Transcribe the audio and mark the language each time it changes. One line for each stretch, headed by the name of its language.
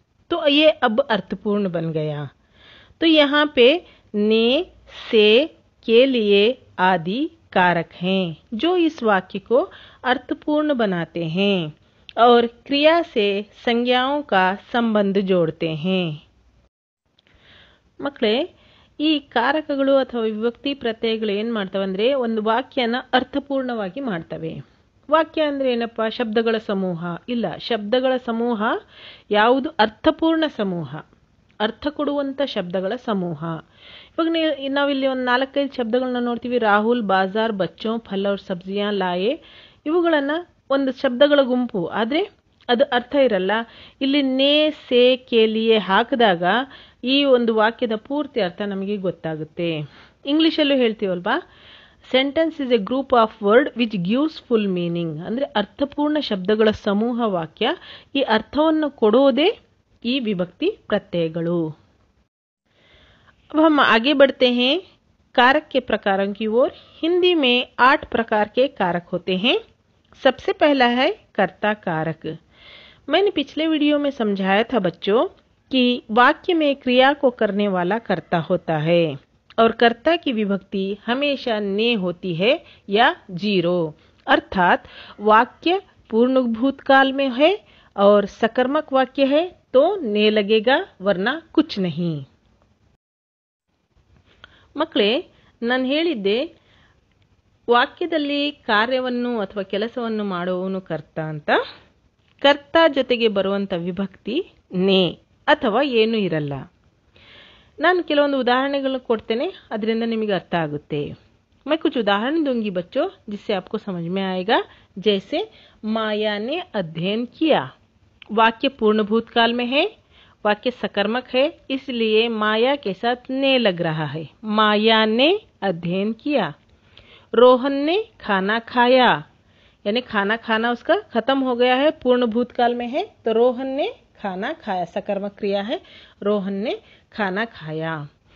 Hindi: तो ये अब अर्थपूर्ण बन गया। तो यहाँ पे ने, से, के लिए आदि कारक हैं जो इस वाक्य को अर्थपूर्ण बनाते हैं और क्रिया से संज्ञाओं का संबंध जोड़ते हैं।
Kannada: ಮಕ್ಕಳೇ, ಈ ಕಾರಕಗಳು ಅಥವಾ ವಿಭಕ್ತಿ ಪ್ರತ್ಯಯಗಳು ಏನು ಮಾಡ್ತವೆ ಅಂದರೆ ಒಂದು ವಾಕ್ಯನ ಅರ್ಥಪೂರ್ಣವಾಗಿ ಮಾಡ್ತವೆ। ವಾಕ್ಯ ಅಂದರೆ ಏನಪ್ಪ? ಶಬ್ದಗಳ ಸಮೂಹ ಇಲ್ಲ, ಶಬ್ದಗಳ ಸಮೂಹ ಯಾವುದು? ಅರ್ಥಪೂರ್ಣ ಸಮೂಹ, ಅರ್ಥ ಕೊಡುವಂಥ ಶಬ್ದಗಳ ಸಮೂಹ। ಇವಾಗ ನಾವಿಲ್ಲಿ ಒಂದು 4-5 ಶಬ್ದಗಳನ್ನ ನೋಡ್ತೀವಿ।
Hindi: ರಾಹುಲ್ ಬಾಜಾರ್ ಬಚ್ಚೋ ಫಲ್ और ಸಬ್ಜಿಯಾं ಲಾಯೆ,
Kannada: ಇವುಗಳನ್ನು ಒಂದು ಶಬ್ದಗಳ ಗುಂಪು, ಆದರೆ ಅದು ಅರ್ಥ ಇರಲ್ಲ। ಇಲ್ಲಿ ನೇ, ಸೇ, ಕೆ ಲಿಯೆ ಹಾಕಿದಾಗ ಈ ಒಂದು ವಾಕ್ಯದ ಪೂರ್ತಿ ಅರ್ಥ ನಮಗೆ ಗೊತ್ತಾಗುತ್ತೆ। ಇಂಗ್ಲಿಷಲ್ಲೂ ಹೇಳ್ತೀವಲ್ವಾ,
English: sentence is a group of word which gives full meaning,
Kannada: ಅಂದರೆ ಅರ್ಥಪೂರ್ಣ ಶಬ್ದಗಳ ಸಮೂಹ ವಾಕ್ಯ। ಈ ಅರ್ಥವನ್ನು ಕೊಡೋದೇ ಈ ವಿಭಕ್ತಿ ಪ್ರತ್ಯಯಗಳು।
Hindi: अब हम आगे बढ़ते हैं कारक के प्रकारों की ओर। हिंदी में 8 प्रकार के कारक होते हैं। सबसे पहला है कर्ता कारक। मैंने पिछले वीडियो में समझाया था बच्चों कि वाक्य में क्रिया को करने वाला कर्ता होता है और कर्ता की विभक्ति हमेशा ने होती है या जीरो, अर्थात वाक्य पूर्ण भूतकाल में है और सकर्मक वाक्य है तो ने लगेगा, वरना कुछ नहीं।
Kannada: ಮಕ್ಕಳೇ, ನಾನು ಹೇಳಿದ್ದೆ ವಾಕ್ಯದಲ್ಲಿ ಕಾರ್ಯವನ್ನು ಅಥವಾ ಕೆಲಸವನ್ನು ಮಾಡುವವನು ಕರ್ತ ಅಂತ। ಕರ್ತ ಜೊತೆಗೆ ಬರುವಂಥ ವಿಭಕ್ತಿ ನೇ ಅಥವಾ ಏನೂ ಇರಲ್ಲ। ನಾನು ಕೆಲವೊಂದು ಉದಾಹರಣೆಗಳನ್ನು ಕೊಡ್ತೇನೆ, ಅದರಿಂದ ನಿಮಗೆ अर्थ आಗುತ್ತೆ।
Hindi: मैं कुछ उदाहरण दूंगी बच्चों, जिससे आपको समझ में आएगा। जैसे माया ने अध्ययन किया, वाक्य पूर्ण भूतकाल में है, वाक्य सकर्मक है, इसलिए माया के साथ ने लग रहा है। माया ने अध्ययन किया। रोहन ने खाना खाया, यानी खाना खाना उसका खत्म हो गया है, पूर्ण भूतकाल में है, तो रोहन ने खाना खाया, सकर्मक क्रिया है, रोहन ने खाना खाया।